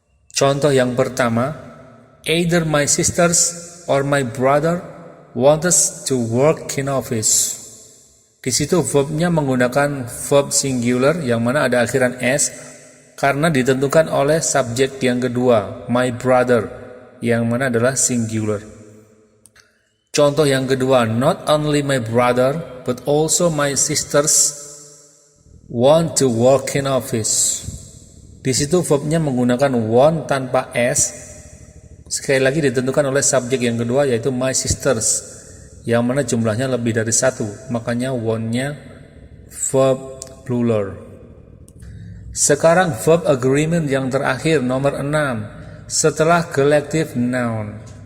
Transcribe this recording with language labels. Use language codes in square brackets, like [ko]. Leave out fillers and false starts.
[id] Contoh yang pertama, [en] either my sisters or my brother want us to work in office. [id] Di situ verbnya menggunakan verb singular yang mana ada akhiran s karena ditentukan oleh subjek yang kedua, [en] my brother, [id] yang mana adalah singular. Contoh yang kedua, [en] not only my brother but also my sisters want to work in office. [id] Di situ verbnya menggunakan want tanpa s. Sekali lagi ditentukan oleh subjek yang kedua yaitu [en] my sisters, [id] yang mana jumlahnya lebih dari 1, makanya want-nya verb plural. Sekarang verb agreement yang terakhir nomor 6 setelah collective noun.